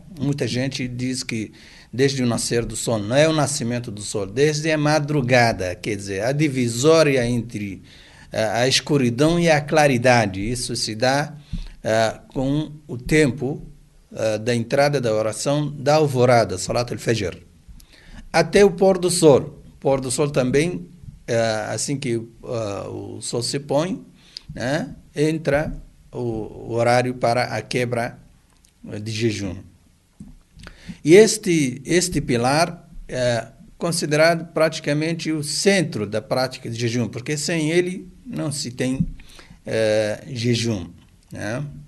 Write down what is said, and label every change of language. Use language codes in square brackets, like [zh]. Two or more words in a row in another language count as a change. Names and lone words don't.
[pt] Muita gente diz que desde o nascer do sol, não é o nascimento do sol, desde a madrugada, quer dizer, a divisória entre a escuridão e a claridade. Isso se dá com o tempo da entrada da oração da alvorada, [ar] صلاة الفجر, [pt] até o pôr do sol. O pôr do sol também, assim que o sol se põe, né, entra o horário para a quebra de jejum. E este pilar considerado praticamente o centro da prática de jejum, porque sem ele não se tem jejum, né?